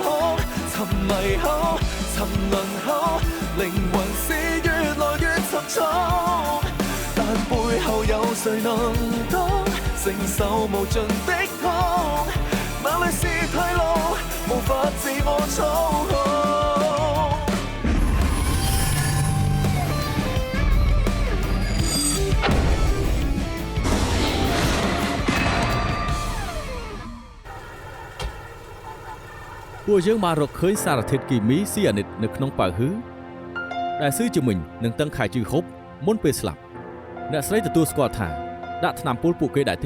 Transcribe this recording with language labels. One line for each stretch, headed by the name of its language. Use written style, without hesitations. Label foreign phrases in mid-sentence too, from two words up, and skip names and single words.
Cantonese: 沉迷後、沉淪後，靈魂是越來越沉重。但背後有誰能當承受無盡的痛？哪裏是退路？無法自我操控。
Khmer: ពួកយើងបានរកឃើញសារធាតុគីមីស៊ីអានិតនៅក្នុងប៉ៅហ៊ឺដែលស៊ឺជំមិញនឹងតឹងខែជឺហូបមុនពេលស្លាប់អ្នកស្រីទទួលស្គាល់ថាដាក់ថ្នាំពុលពួកគេដែរទេ